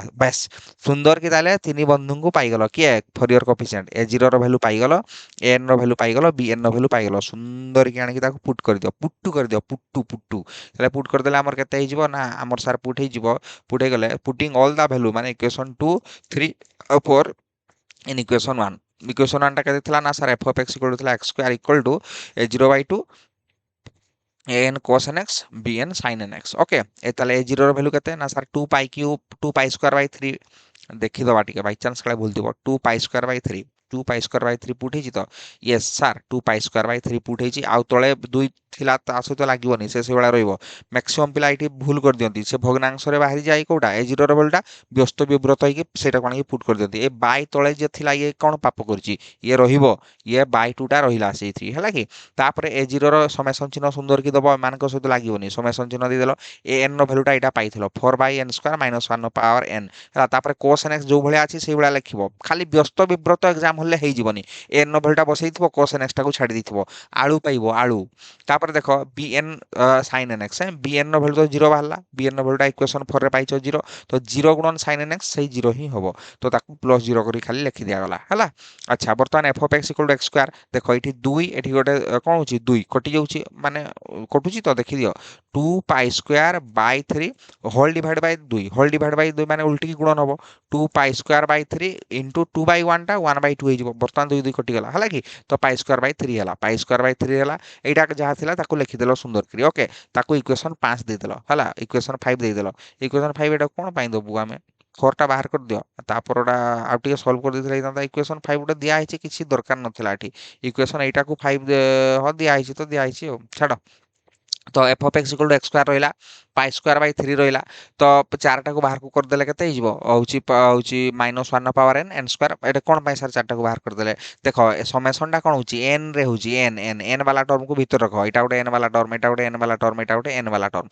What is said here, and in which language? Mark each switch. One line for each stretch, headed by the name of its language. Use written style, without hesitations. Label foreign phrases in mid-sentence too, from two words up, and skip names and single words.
Odia: ବାସ୍ ସୁନ୍ଦର କି, ତାହେଲେ ତିନି ବନ୍ଧୁଙ୍କୁ ପାଇଗଲ। କିଏ?
English: Fourier coefficient.
Odia: a0 ର ଭ୍ୟାଲୁ ପାଇଗଲ, an ର ଭ୍ୟାଲୁ ପାଇଗଲ, bn ର ଭ୍ୟାଲୁ ପାଇଗଲ। ସୁନ୍ଦର କି ଆଣିକି ତାକୁ ପୁଟ୍ କରିଦିଅ, ପୁଟୁ କରିଦିଅ, ପୁଟୁ ପୁଟୁ। ତାହେଲେ ପୁଟ୍ କରିଦେଲେ ଆମର କେତେ ହେଇଯିବ ନା, ଆମର
English: sir put
Odia: ହେଇଯିବ। ପୁଟ୍ ହେଇଗଲେ,
English: putting all the value,
Odia: ମାନେ ଇକ୍ୱେସନ୍ 2, 3 ଆଉ 4
English: in equation 1.
Odia: Equation 1 ଟା କେତେ ଥିଲା ନା ସାର୍?
English: f of x equal to ଥିଲା x square equal to a0/2 an cos nx bn sin nx।
Odia: ଓକେ, ତାହେଲେ a0 ର ଭ୍ୟାଲୁ କେତେ ନା ସାର୍? 2
English: pi cube,
Odia: 2
English: pi square by
Odia: 3। ଦେଖିଦବା ଟିକେ, ବାଇଚାନ୍ସ କାଳେ ଭୁଲ ଥିବ।
English: 2 pi square by 3, 2 pi square by 3 put
Odia: ହେଇଛି ତ?
English: yes sir, 2 pi square by 3 put ହେଇଛି।
Odia: ଆଉ ତଳେ 2 ଥିଲା, ତା ସହିତ ଲାଗିବନି, ସେ ସେଇଭଳିଆ ରହିବ। ମ୍ୟାକ୍ସିମମ୍ ପିଲା ଏଇଠି ଭୁଲ କରିଦିଅନ୍ତି, ସେ ଭଗ୍ନାଂଶରେ ବାହାରି ଯାଏ କୋଉଟା? a0 ର ଭ୍ୟାଲୁଟା ବ୍ୟସ୍ତ ବିବ୍ରତ ହେଇକି ସେଇଟାକୁ ଆଣିକି ପୁଟ୍ କରିଦିଅନ୍ତି। ଏ ବାଇ ତଳେ ଯିଏ ଥିଲା, ଇଏ କ'ଣ ପାପ କରିଛି? ଇଏ ରହିବ, ଇଏ ବାଇ 2ଟା ରହିଲା ସେଇଠି, ହେଲା କି? ତାପରେ a0 ର ସମେସନ୍ ଚିହ୍ନ ସୁନ୍ଦର କି ଦବ, ଏମାନଙ୍କ ସହିତ ଲାଗିବନି। ସମେସନ୍ ଚିହ୍ନ ଦେଇଦେଲ, an ର ଭ୍ୟାଲୁଟା ଏଇଟା ପାଇଥିଲ, 4/n
English: square minus
Odia: 1/n ହେଲା। ତାପରେ
English: cos nx
Odia: ଯୋଉ ଭଳିଆ ଅଛି ସେଇଭଳିଆ ଲେଖିବ। ଖାଲି ବ୍ୟସ୍ତ ବିବ୍ରତ ଏକ୍ଜାମ ହେଲେ ହେଇଯିବନି। n ର ଭ୍ୟାଲୁଟା ବସେଇଥିବ,
English: cos nx
Odia: ଟାକୁ ଛାଡ଼ି ଦେଇଥିବ, ଆଳୁ ପାଇବ, ଆଳୁ। ତାପରେ ଦେଖ
English: bn sin nx,
Odia: bn ର ଭ୍ୟାଲୁ ତ 0 ବାହାରିଲା। bn ର ଭ୍ୟାଲୁଟା ଇକ୍ୱେସନ୍ 4 ରେ ପାଇଛ 0। ତ 0 ଗୁଣନ
English: sin nx
Odia: ସେଇ 0 ହିଁ ହବ। ତ ତାକୁ ପ୍ଲସ୍ 0 କରି ଖାଲି ଲେଖି ଦିଆଗଲା, ହେଲା। ଆଚ୍ଛା, ବର୍ତ୍ତମାନ
English: f of x equal to x square।
Odia: ଦେଖ ଏଠି 2, ଏଠି ଗୋଟେ କ'ଣ ହଉଛି? 2 କଟି ଯାଉଛି, ମାନେ କଟୁଛି ତ, ଦେଖିଦିଅ।
English: 2 pi square by 3 whole divide by 2, whole divide by 2
Odia: ମାନେ ଉଲ୍ଟିକି ଗୁଣନ ହବ।
English: 2 pi square by 3 into 2/1
Odia: ଟା 1/2 ହେଇଯିବ। ବର୍ତ୍ତମାନ 2 2 କଟିଗଲା, ହେଲା କି?
English: ତ pi square by 3 ହେଲା, pi square by 3 ହେଲା।
Odia: ଏଇଟା ଯାହା ଥିଲା ତାକୁ ଲେଖିଦେଲ ସୁନ୍ଦର କରି। ଓକେ, ତାକୁ ଇକ୍ୱେସନ୍ 5 ଦେଇଦେଲ, ହେଲା। ଇକ୍ୱେସନ୍ 5 ଦେଇଦେଲ। ଇକ୍ୱେସନ୍ 5 ଏଟା କ'ଣ ପାଇଁ ଦେବୁ ଆମେ? 4ଟା ବାହାର କରିଦିଅ, ତାପରଟା ଆଉ ଟିକେ ସଲ୍ଭ କରିଦେଇଥିଲେ ହେଇଥାନ୍ତା। ଇକ୍ୱେସନ୍ 5 ଗୋଟେ ଦିଆହେଇଛି, କିଛି ଦରକାର ନଥିଲା ଏଠି। ଇକ୍ୱେସନ୍ ଏଇଟାକୁ 5 ହଁ ଦିଆହେଇଛି ତ ଦିଆହେଇଛି, ଆଉ ଛାଡ଼।
English: ତ f of x equal to x square ରହିଲା, pi square by 3 ରହିଲା।
Odia: ତ 4ଟାକୁ ବାହାରକୁ କରିଦେଲେ କେତେ ହେଇଯିବ? ହଉଛି -1/n n ସ୍କୋୟାର। ଏଇଟା କ'ଣ ପାଇଁ ସାର୍ 4ଟାକୁ ବାହାର କରିଦେଲେ? ଦେଖ ସମେସନ୍ଟା କ'ଣ ହଉଛି? n ରେ ହଉଛି, n ବାଲା ଟର୍ମକୁ ଭିତରେ ରଖ। ଏଇଟା ଗୋଟେ n ବାଲା ଟର୍ମ, ଏଇଟା ଗୋଟେ n ବାଲା ଟର୍ମ, ଏଇଟା ଗୋଟେ n ବାଲା ଟର୍ମ।